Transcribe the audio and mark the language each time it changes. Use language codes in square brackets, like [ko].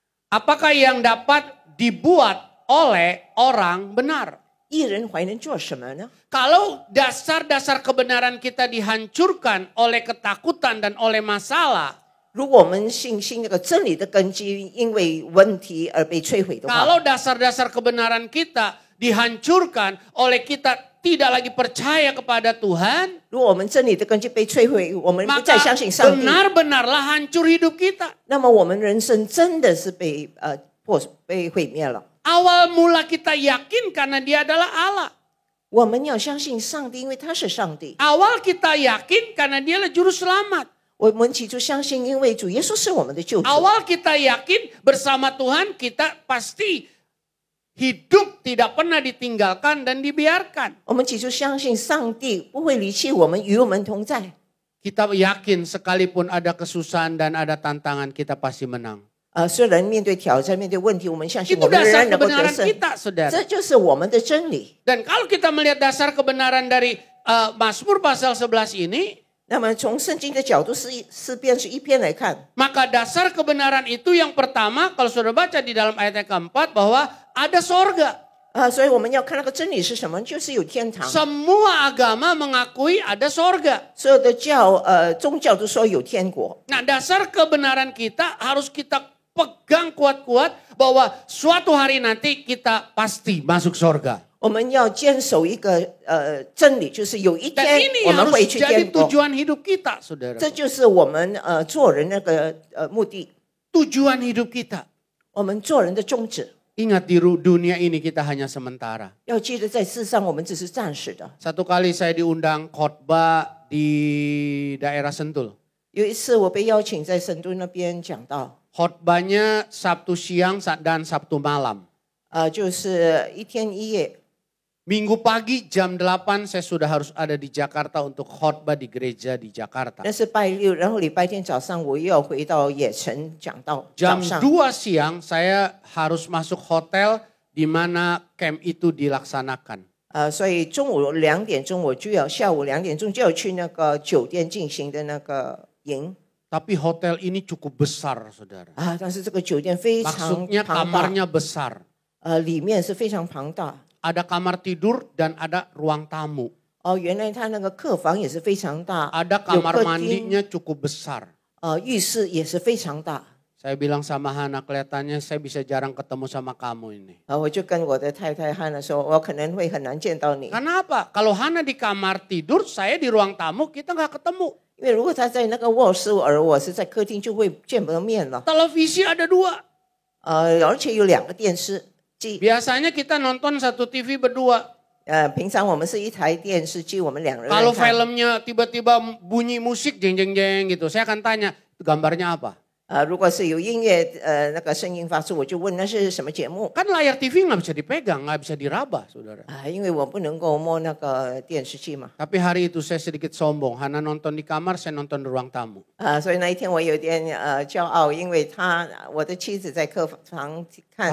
[id] apakah yang dapat dibuat oleh orang benar? [zh] 一人还能做什么呢？ [id] Kalau dasar-dasar kebenaran kita dihancurkan oleh ketakutan dan oleh masalah, [zh] 如果我们信心那个真理的根基因为问题而被摧毁的话， [id] kalau dasar-dasar kebenaran kita dihancurkan oleh kita tidak lagi percaya kepada Tuhan, [zh] 如果我们真理的根基被摧毁，我们不再 [id] maka [zh] 相信上帝， [id] benar-benarlah hancur hidup kita. [zh] 那么我们人生真的是被毁灭了。 [id] Awal mula kita yakin karena dia adalah Allah. [zh] 我们要相信上帝，因为他是上帝。 [id] Awal kita yakin karena dia adalah juru selamat. [zh] 我们起初相信，因为主耶稣是我们的救主。 [id] Awal kita yakin bersama Tuhan kita pasti hidup tidak pernah ditinggalkan dan dibiarkan. [zh] 我们起初相信上帝不会离弃我们，与我们同在。 [id] Kita yakin sekalipun ada kesusahan dan ada tantangan kita pasti menang. [zh] 虽然面对挑战、面对问题，我们相信 [id] Itu [zh] 我们仍 [id] dasar [zh] 然能够得 [id] kebenaran [zh] 胜。 [id] kita, saudara. [zh] 这就是我们的真理。 [id] Dan kalau kita melihat dasar kebenaran dari Mazmur pasal 11 ini, [zh] 那么从圣经的角度，诗篇是一篇来看， [id] maka dasar kebenaran itu yang pertama, kalau saudara baca di dalam ayat yang keempat, bahwa ada sorga. [zh] 所以我们要看那个真理是什么，就是有天堂。 [id] Semua agama mengakui ada sorga. [zh] 所有的宗教都说有天国。 [id] Nah, dasar kebenaran kita harus kita pegang kuat-kuat bahwa suatu hari nanti kita pasti masuk sorga. [zh] 我们要坚守一个真理，就是有一 [id] Dan [zh] 天 [id] ini [zh] 我们 [id] harus [zh] 会去 [id] jadi [zh] 天国。 [id] tujuan hidup kita, saudara. [zh] 这就是我们做人那个目的， [id] Tujuan hidup kita. [zh] 我们做人的宗旨。 [id] Ingat di dunia ini kita hanya sementara. [zh] 要记得在世上我们只是暂时的。 [id] Satu kali saya diundang khotbah di daerah Sentul. [zh] 有一次我被邀请在神都那边讲道， [id] Khotbahnya Sabtu siang dan Sabtu malam. [zh] 就是一天一夜。 [id] Minggu pagi jam 8 saya sudah harus ada di Jakarta untuk khotbah di gereja di Jakarta. [zh] 那是拜六，然后礼拜天早上我又要回到野城讲道。 [id] Jam [zh] 早上 [id] 2 siang saya harus masuk hotel di mana camp itu dilaksanakan. [zh] 所以中午2点钟我就要，下午2点钟就要去那个酒店进行的那个营。 [id] Tapi hotel ini cukup besar, saudara. [zh] 但是这个酒店非常 [id] Maksudnya [zh] 庞大， [id] kamarnya besar. [zh] 里面是非常庞大。 [id] Ada kamar tidur dan ada ruang tamu. [zh] 原来他那个客房也是非常大， [id] Ada [zh] 有 [id] kamar [zh] 客厅， [id] mandinya cukup besar. [zh] 浴室也是非常大。 [id] Saya bilang sama Hana, kelihatannya saya bisa jarang ketemu sama kamu ini. [zh] 我就跟我的太太汉娜说，我可能会很难见到你， [id] Karena apa? Kalau Hana di kamar tidur, saya di ruang tamu, kita nggak ketemu. [zh] 因为如果他在那个卧室，而我是在客厅，就会见不到面了。 [id] Televisi ada 2. [zh] 而且有2个电视机， [id] Biasanya kita nonton satu TV berdua. [zh] 平常我们是一台电视机，我们2人 [id] Kalau [zh] 来看。 [id] filmnya tiba-tiba bunyi musik jeng jeng jeng gitu, saya akan tanya, itu gambarnya apa? [zh] 如果是有音乐那个声音发出，我就问那是什么节目 [id] Kan layar TV nggak bisa dipegang, nggak bisa diraba, saudara. [zh] 因为我不能够摸那个电视机嘛。 [id] Tapi hari itu saya sedikit sombong, Hana nonton di kamar, saya nonton di ruang tamu. [zh] 所以那一天我有点骄傲，因为我的妻子在客房看，